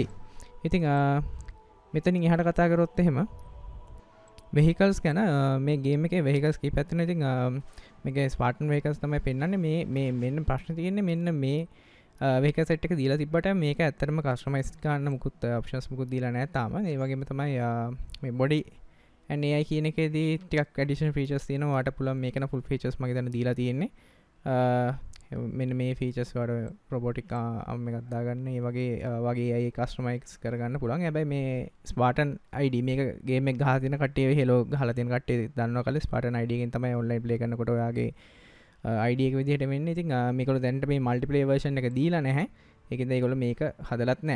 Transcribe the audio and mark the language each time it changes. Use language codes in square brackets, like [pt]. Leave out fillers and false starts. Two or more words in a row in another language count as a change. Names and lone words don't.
[si] ඉතින් මෙතනින් එහාට කතා කරොත් එහෙම vehicles ගැන මේ ගේම් එකේ vehicles කීපයක් තියෙනවා. ඉතින් මේකේ Spartan vehicles තමයි පෙන්වන්නේ. මේ මෙන්න ප්‍රශ්නේ තියෙන්නේ මෙන්න මේ [en] vehicle set [si] එක දීලා තිබ්බට මේක ඇත්තටම customize ගන්න මුකුත් options මුකුත් දීලා නැහැ තාම. ඒ වගේම තමයි මේ [en] body and AI [si] කියන එකේදී ටිකක් [en] additional features [si] තියෙනවා. ඔයාලට පුළුවන් මේක න [en] full features [si] මගේ දැන් දීලා තියෙන්නේ. මෙන්න මේ features වල [en] robotic arm [si] එකක් දාගන්න, ඒ වගේ [en] AI customize [si] කරගන්න පුළුවන්. හැබැයි මේ Spartan ID මේක game එක ගහලා තියෙන කට්ටිය Halo ගහලා තියෙන කට්ටිය දන්නවා කලේ Spartan ID එකෙන් තමයි [en] online play [si] කරනකොට ඔයාගේ ID එක විදිහට වෙන්නේ. ඉතින් මේකවල දැනට මේ [en] multiplayer version [si] එක දීලා නැහැ. ඒකෙන්ද ඒගොල්ලෝ මේක හදලත් නැහැ.